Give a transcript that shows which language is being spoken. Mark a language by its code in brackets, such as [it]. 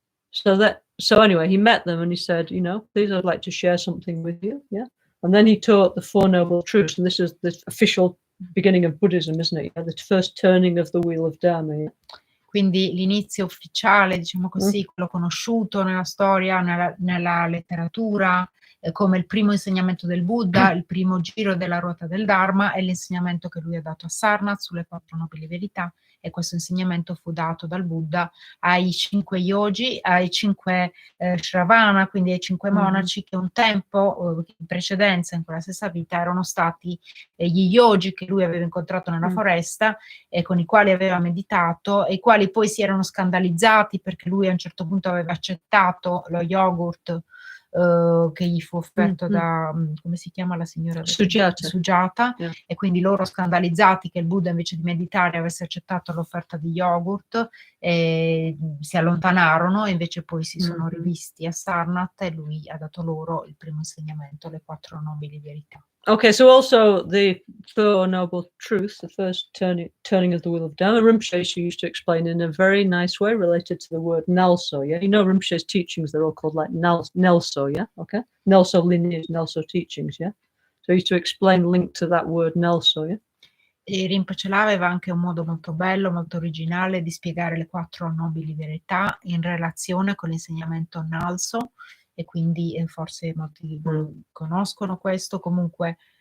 [en] So anyway, he met them and he said, you know, please, I'd like to share something with you, yeah. And then he taught the Four Noble Truths, and this is the official beginning of Buddhism, isn't it? Yeah? The first turning of the wheel of Dharma. Yeah? [it] Quindi l'inizio ufficiale, diciamo così, quello conosciuto nella storia, nella letteratura, come il primo insegnamento del Buddha, il primo giro della ruota del Dharma, è l'insegnamento che lui ha dato a Sarnath sulle 4 nobili verità, e questo insegnamento fu dato dal Buddha ai 5 yogi, ai 5 Shravana, quindi ai 5 monaci che un tempo, in precedenza, in quella stessa vita, erano stati gli yogi che lui aveva incontrato nella foresta e con i quali aveva meditato, e i quali poi si erano scandalizzati perché lui a un certo punto aveva accettato lo yogurt che gli fu offerto da, come si chiama la signora? Sujata, e quindi loro, scandalizzati che il Buddha invece di meditare avesse accettato l'offerta di yogurt, si allontanarono, e invece poi si sono rivisti a Sarnath e lui ha dato loro il primo insegnamento, le 4 nobili verità. [en] Okay, so also the Four Noble Truths, the first turning of the wheel of Dharma, Rinpoche used to explain in a very nice way related to the word Nelso, yeah? You know Rinpoche's teachings, they're all called like Nelso, yeah? Okay? Nelso lineage, Nelso teachings, yeah? So he used to explain linked to that word Nelso, yeah? [it] E Rinpoche aveva anche un modo molto bello, molto originale di spiegare le 4 nobili verità in relazione con l'insegnamento Nelso, e quindi forse molti conoscono questo, comunque